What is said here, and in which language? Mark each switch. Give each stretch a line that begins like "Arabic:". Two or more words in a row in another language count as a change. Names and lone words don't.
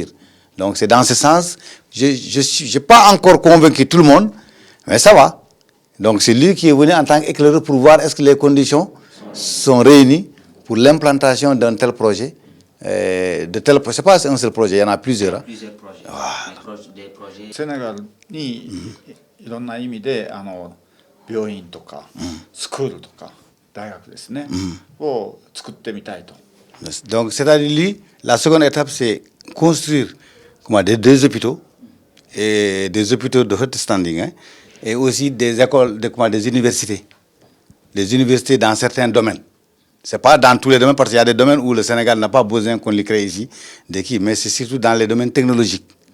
French: Donc c'est dans ce sens, je n'ai pas encore convaincu tout le monde, mais ça va. Donc c'est lui qui est venu en tant qu'éclaireur pour voir est-ce que les conditions sont réunies pour l'implantation d'un tel projet. C'est pas un seul projet, il y en a plusieurs. Hein. Plusieurs projets. Des projets.
Japanese: セネガルにいろんな意味で病院とかスクールとか大学ですね、を作ってみたいと。
French: Donc c'est-à-dire lui, la seconde étape c'est construire des hôpitaux et des hôpitaux de haut standing, hein, et aussi des écoles, des universités. Des universités dans certains domaines. Ce n'est pas dans tous les domaines, parce qu'il y a des domaines où le Sénégal n'a pas besoin qu'on les crée ici, mais c'est surtout dans les domaines technologiques.